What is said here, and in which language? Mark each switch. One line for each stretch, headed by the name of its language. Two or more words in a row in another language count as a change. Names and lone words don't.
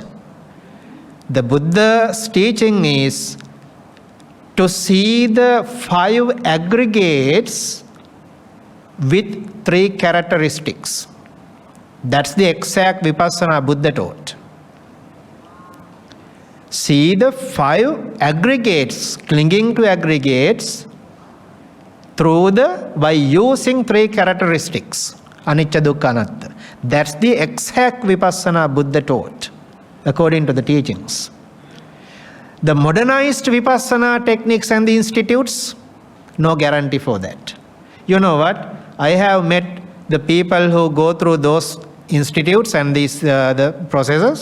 English: The Buddha's teaching is to see the 5 aggregates with 3 characteristics. That's the exact Vipassana Buddha taught. See the 5 aggregates, clinging to aggregates, by using 3 characteristics.
Pali: Anicca, dukkha, anatta.
English: That's the exact Vipassana Buddha taught, according to the teachings. The modernized Vipassana techniques and the institutes, no guarantee for that. You know what? I have met the people who go through those institutes and these the processes.